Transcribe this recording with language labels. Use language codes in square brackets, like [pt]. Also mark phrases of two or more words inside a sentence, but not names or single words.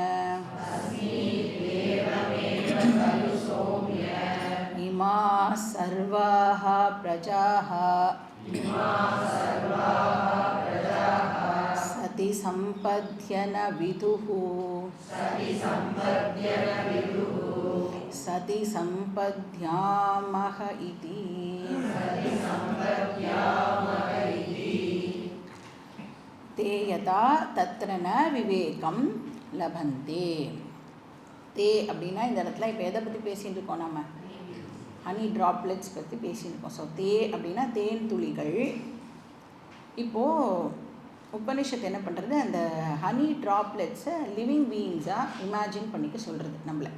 [sa] इमाः सर्वाः प्रजाः सति सम्पद्यन विदुः सति सम्पद्यामः इति. ते यथा तत्र न विवेकं लभन्ते. [ta] தே அப்படின்னா இந்த இடத்துல இப்போ எதை பற்றி பேசிகிட்டு இருக்கோம், நம்ம [en] honey droplets [ta] பற்றி பேசிகிட்டு இருக்கோம். ஸோ தே அப்படின்னா தேன் துளிகள். இப்போது உபனிஷத்து என்ன பண்ணுறது, அந்த [en] honey droplets living beings [ta] இமேஜின் பண்ணிக்க சொல்கிறது நம்மளை.